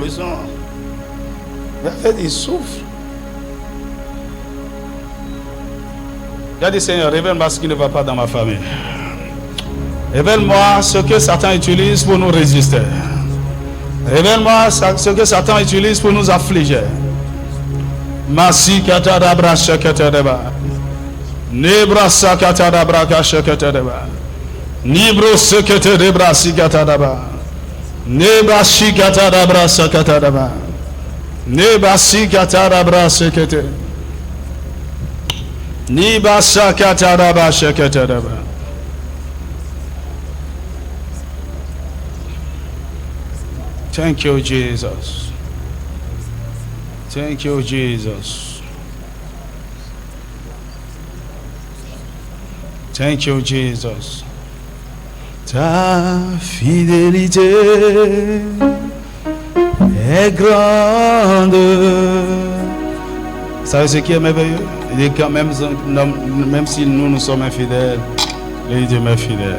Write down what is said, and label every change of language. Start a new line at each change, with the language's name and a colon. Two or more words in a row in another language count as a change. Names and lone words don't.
French: Mais en fait, ils souffrent. Il a dit, Seigneur, révèle-moi ce qui ne va pas dans ma famille. Révèle-moi ce que Satan utilise pour nous résister. Révèle-moi ce que Satan utilise pour nous affliger. Masi katadabra shekatadaba. Nebra sakatadabra kashekatadaba. Nibro sekatadabra sikatadaba. Nebra shikatadabra sakatadaba. Nebra sikatadabra sekate. Niba sakatadaba shekatadaba.
English: Thank you, Jesus. Thank you, Jesus. Thank you, Jesus.
French: Ta fidélité est grande. Vous savez ce qui est merveilleux? Il dit quand même si nous sommes infidèles, il dit mais fidèle.